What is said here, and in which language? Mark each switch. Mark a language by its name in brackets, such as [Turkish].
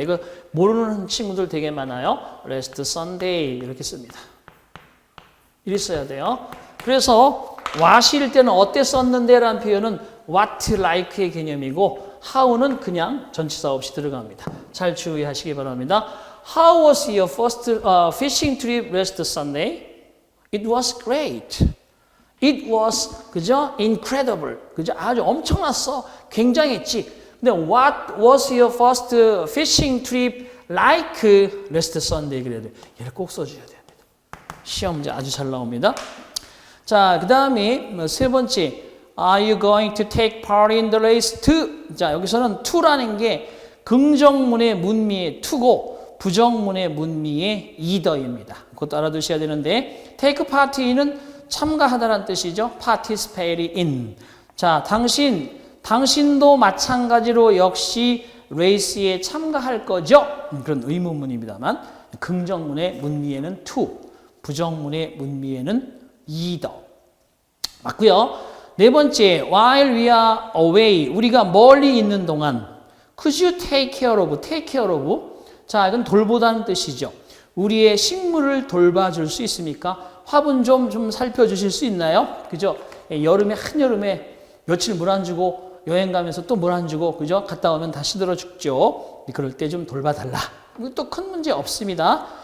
[Korean] 이거 모르는 친구들 되게 많아요. [English] last Sunday [Korean] 이렇게 씁니다. 이리 써야 돼요. 그래서 what일 때는 어때 썼는데 라는 표현은 what like의 개념이고 how는 그냥 전치사 없이 들어갑니다. 잘 주의하시기 바랍니다. [English] How was your first fishing trip last Sunday? It was great. It was [Korean] 그죠? [English] Incredible. 그죠? [Korean] 아주 엄청났어. 굉장했지. 근데 [English] what was your first fishing trip like last Sunday? [Korean] 그래야 돼. 얘를 꼭 써줘야 됩니다. 시험 문제 아주 잘 나옵니다. 자, 그 다음에 세 번째. [English] Are you going to take part in the race too? [Korean] 자, 여기서는 to라는 게 긍정문의 문미의 to고 부정문의 문미의 either입니다. 그것도 알아두셔야 되는데 take part in은 참가하다라는 뜻이죠. [English] participate in. [Korean] 자, 당신도 마찬가지로 역시 레이스에 참가할 거죠? 그런 의문문입니다만 긍정문의 문미에는 to, 부정문의 문미에는 either. 맞고요. 네 번째, [English] while we are away, [Korean] 우리가 멀리 있는 동안 [English] could you take care of, [Korean] take care of? 자, 이건 돌보다는 뜻이죠. 우리의 식물을 돌봐줄 수 있습니까? 화분 좀 살펴주실 수 있나요? 그죠? 여름에, 한여름에 며칠 물 안 주고 여행 가면서 또 물 안 주고, 그죠? 갔다 오면 다 시들어 죽죠. 그럴 때 좀 돌봐달라. 또 큰 문제 없습니다.